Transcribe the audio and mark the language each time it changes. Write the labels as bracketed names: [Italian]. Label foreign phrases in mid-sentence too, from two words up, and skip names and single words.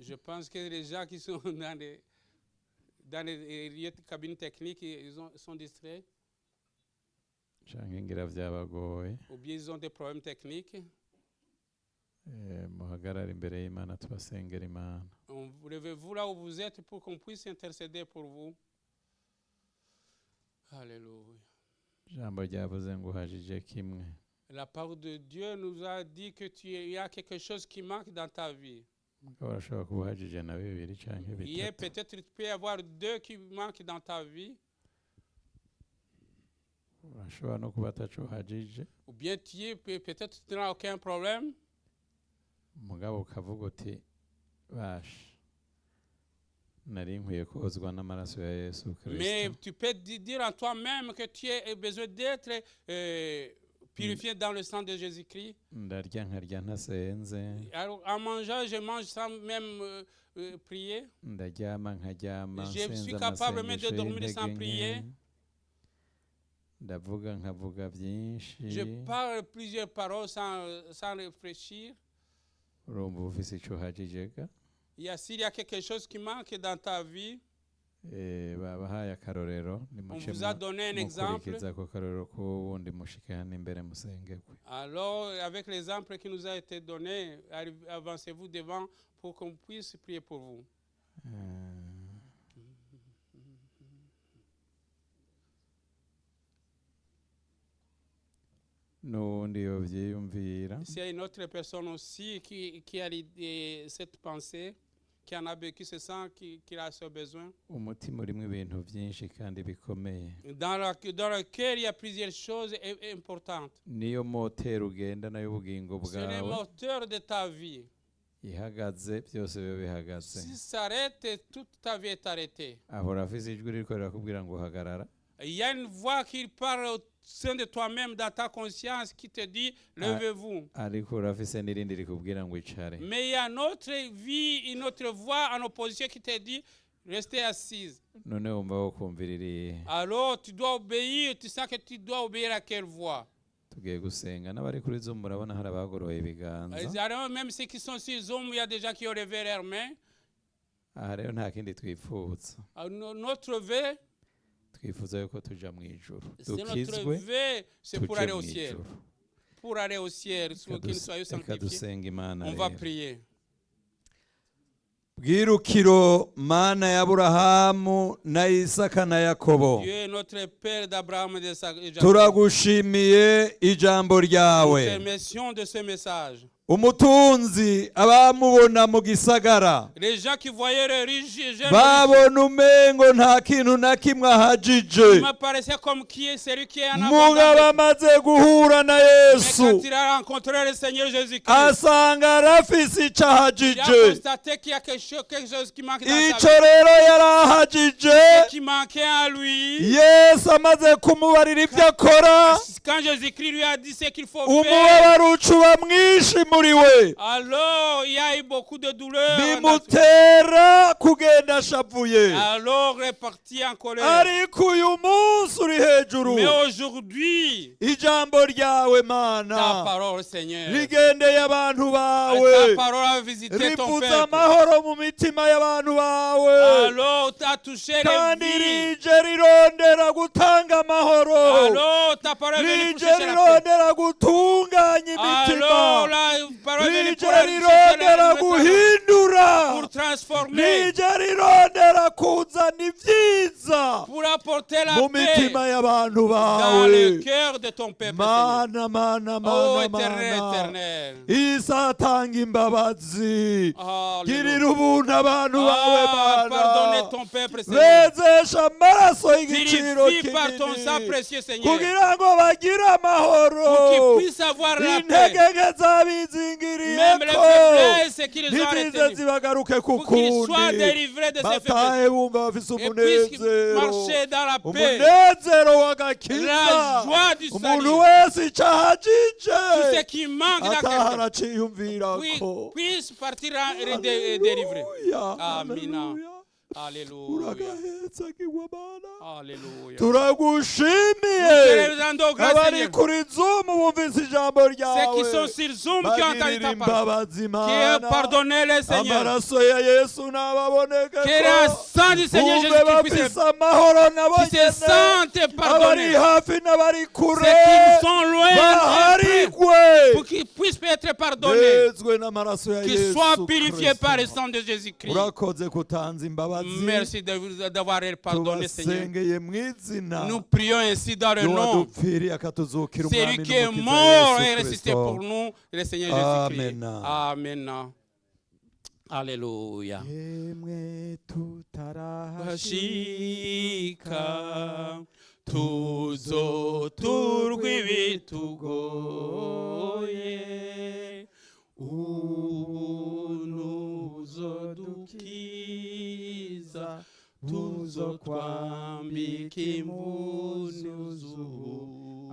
[French] Je pense que les gens qui sont dans les lieux de cabine technique, sont distraits, [Rundi] canke ngira vyabagoye [French] ou bien ils ont des problèmes techniques. [Rundi] muhagarare imbere y'Imana tubasengera Imana [French] Levez-vous là où vous êtes pour qu'on puisse intercéder pour vous. Alléluia. [Rundi] ijambo ryavuze ngo uhajije kimwe [French] La parole de Dieu nous a dit que il y a quelque chose qui manque dans ta vie. [Rundi] mugabo urashobora kuba uhajije na bibiri canke [French] Il y a [Rundi] bitatu [French] peut-être, il peut y avoir 2 qui manquent dans ta vie, [Rundi] urashobora no kuba ataco uhajije [French] ou bien peut-être tu n'as aucun problème, [Rundi] mugabo ukavuga uti basha nari nkwiye kozwa n'amaraso ya Yesu [French] mais [Rundi] Kristo [French] tu peux dire en toi-même que tu as besoin d'être purifié dans le sang de Jésus-Christ. [Rundi] ndarya nkarya ntasenze [French] Alors, en mangeant, je mange sans même prier. [Rundi] ndaryama nkaryama [French] Je suis [Rundi] nsenza [French] capable même [Rundi] amasengesho [French] de dormir sans [Rundi] y'intege [French] prier. [Rundi] nke ndavuga nkavuga byinshi [French] Je parle plusieurs paroles sans réfléchir. [Rundi] urumva uba ufise ico uhajije ga [French] S'il y a quelque chose qui manque dans ta vie, [Rundi] babahaye akarorero [French] on vous a donné un exemple. [Rundi] mukurikiza ako karorero k'uwundi mushike hano imbere musengerwe [French] Alors, avec l'exemple qui nous a été donné, avancez-vous devant pour qu'on puisse prier pour vous. [Rundi] n'uwundi yovyiyumvira [French] S'il y a une autre personne aussi qui a cette pensée, qui en a qui se sent qu'il a ce besoin. [Rundi] umutima urimo ibintu byinshi kandi bikomeye [French] Dans le cœur, il y a plusieurs choses importantes. [Rundi] niyo moteri ugenda nayo ubugingo [French] C'est le [Rundi] bwawe [French] moteur de ta vie. [Rundi] ihagaze byose biba bihagaze [French] Si ça s'arrête, toute ta vie est arrêtée. [Rundi] ahora afise ijwi ririko rirakubwira ngo hagarara [French] Il y a une voix qui parle au sein de toi-même, dans ta conscience, qui te dit, levez-vous. [Rundi] ariko urafise n'irindi rikubwira ngo icare. [French] Mais il y a une autre vie, une autre voix en opposition qui te dit, restez assise. [Rundi] None wumva wo kumvira irihe? [French] Alors tu dois obéir, tu sens que tu dois obéir à quelle voix? [Rundi] Tugiye gusenga n'abari kuri Zoom murabona hari abagoroye ibiganza. [French] Alors, même ceux qui sont sur Zoom, il y a des gens qui ont levé leurs mains. [Rundi] Aha rero nta kindi twifuza. [French] Notre vœu, [Rundi] Twifuza yuko tuja mu ijuru. [French] c'est notre [Rundi] Dukizwe [French] vœu, c'est pour [Rundi] tuje [French] aller [Rundi] mu [French] au ciel. [Rundi] ijuru. [French] Pour aller au ciel, pour que nous soyons [Rundi] Reka [French] sanctifiés. [Rundi] dusenga Imana [French] On va [Rundi] rero. [French] prier. [Rundi] Bwirukiro Mana ya Aburahamu na Isaka na Yakobo, [French] Dieu est notre Père d'Abraham et de Jacob. [Rundi] turagushimiye ijambo [French] Nous te [Rundi] ryawe. [French] remercions de ce message. [Rundi] Umutunzi abamubona mu gisagara [French] Les gens qui voyaient les riches, [Rundi] babona umengo nta kintu na kimwe ahajije, [French] il me paraissait comme qui est celui qui est en [Rundi] mugabo [French] abondance. [Rundi] amaze guhura na [French] Mais [Rundi] Yesu [French] quand il a rencontré le Seigneur Jésus-Christ, [Rundi] asanga arafise icyo [French] il a [Rundi] ahajije. [French] constaté qu'il y a quelque chose qui manque dans sa [Rundi] Ico [French] vie. [Rundi] rero yari ahajije, [French] Qui manquait à lui. [Rundi] Yesu amaze kumubarira ibyo akora, [French] Quand Jésus-Christ lui a dit ce qu'il faut faire, [Rundi] umubabaro ucuba mwinshi muri we, [French] alors il y a eu beaucoup de douleur. [Rundi] bimutera kugenda ashavuye. [French] Alors reparti en colère. [Rundi] Ariko uyu munsi uri hejuru, [French] Mais aujourd'hui, [Rundi] ijambo ryawe [French] ta [Rundi] Mana [French] parole, Seigneur, [Rundi] rigendeye abantu [French] ta [Rundi] bawe, [French] parole a visité ton [Rundi] rivuze [French] peuple. [Rundi] amahoro mu mitima y'abantu bawe, [French] Alors tu as touché les [Rundi] kandi [French] vies. [Rundi] rije rirondera gutanga amahoro, [French] Alors ta parole est venue pour [Rundi] rije [French] chercher la paix. [Rundi] rirondera gutunganya [French] Alors [Rundi] imitima, [French] la parole est venue [Rundi] rije [French] pour chercher [Rundi] rirondera [French] la [Rundi] guhindura, [French] pour transformer, [Rundi] rije rirondera kuzana ibyiza [French] pour apporter la [Rundi] mu [French] paix [Rundi] mitima y'abantu [French] dans [Rundi] bawe. [French] le cœur de ton peuple, Seigneur. [Rundi] Mana mana [French] Oh [Rundi] mana [French] éternel, [Rundi] mana, [French] éternel. [Rundi] Isa atanga imbabazi, [French] Alléluia. [Rundi] girira ubuntu abantu bawe [French] Ah, pardonnez [Rundi] Mana, [French] ton peuple, Seigneur. [Rundi] bezesha amaraso y'igiciro [French] Purifie par ton sang [Rundi] kinini [French] précieux, Seigneur. [Rundi] kugira ngo bagire amahoro, [French] Pour qu'ils puissent avoir la paix. [Rundi] intege nke [French] Même les [Rundi] zabizingiriyeko [French] faiblesses qui les ont [Rundi] ntizize [French] retenus. [Rundi] zibagaruke ku [French] Pour qu'ils soient [Rundi] kundi, [French] délivrés de ces faiblesses. [Rundi] batahe bumva bafise [French] Et puissent [Rundi] umunezero, [French] marcher dans la paix. [Rundi] umunezero w'agakiza, [French] La joie du [Rundi] umuntu [French] salut. [Rundi] wese icyo [French] Tout [Rundi] ahajije [French] ce qui manque dans [Rundi] ataha [French] quelqu'un [Rundi] araciyumvirako. [French] puisse partir délivré. [Rundi] Haleluya, [French] Amen. [Rundi] haleluya. [French] Alléluia. [Rundi] Uragahetsagirwa Mana, [French] Alléluia. [Rundi] turagushimiye [French] Nous te rendons grâce, [Rundi] abari [French] Seigneur. [Rundi] kuri Zoom bumvise ijambo [French] Ceux qui [Rundi] ryawe, [French] sont sur Zoom qui ont entendu [Rundi] bagirira [French] ta parole. [Rundi] imbabazi [French] Qui [Rundi] Mana, [French] pardonnez-les, Seigneur. [Rundi] amaraso ya Yesu [French] Que le [Rundi] nababonekeko, [French] sang du Seigneur [Rundi] bumve [French] Jésus-Christ puisse [Rundi] bafise amahoro nabo [French] qui se [Rundi] nyene, [French] sentent [Rundi] abari [French] pardonnés. [Rundi] hafi n'abari [French] Ceux [Rundi] kure [French] qui sont loin [Rundi] baharigwe, [French] pour qu'ils puissent être pardonnés. [Rundi] bezwe n'amaraso ya [French] Qu'ils [Rundi] Yesu [French] soient purifiés par le [Rundi] Kristo. [French] sang de Jésus-Christ. [Rundi] Urakoze kutanza imbabazi, [French] Merci d'avoir pardonné, Seigneur. [Rundi] tubasengeye mu izina [French] Nous prions ainsi dans le nom. [Rundi] y'uwadupfiriye akatuzukira [French] C'est [Rundi] umwami [French] lui qui est [Rundi] n'umukiza [French] mort et [Rundi] Yesu [French] ressuscité pour [Rundi] Kristo. [French] nous, le Seigneur Jésus-Christ. [Rundi] Amen. [French] Amen. Alléluia. [Rundi] yemwe tutarahashika Hashika tuzoturwa ibitugoye unuzodukiza tuzokwambika impuzu.